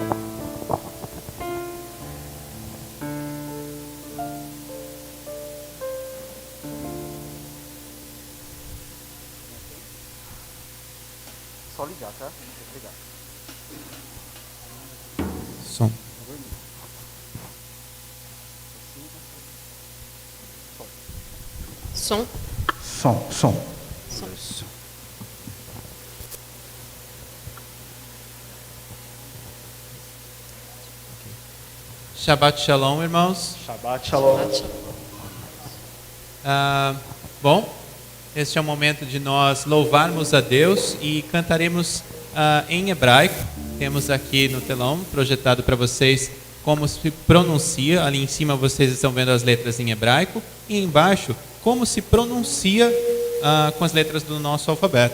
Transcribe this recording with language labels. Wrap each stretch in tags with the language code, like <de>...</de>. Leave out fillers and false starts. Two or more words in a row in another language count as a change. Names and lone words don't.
<pt>Só ligar, tá? Obrigado. Som. Som. Som.</pt> <he>Shabbat Shalom, irmãos. Shabbat Shalom.</he> <pt>Bom, este é o momento de nós louvarmos a Deus e cantaremos em hebraico. Temos aqui no telão projetado para vocês como se pronuncia. Ali em cima vocês estão vendo as letras em hebraico e embaixo como se pronuncia com as letras do nosso alfabeto.</pt>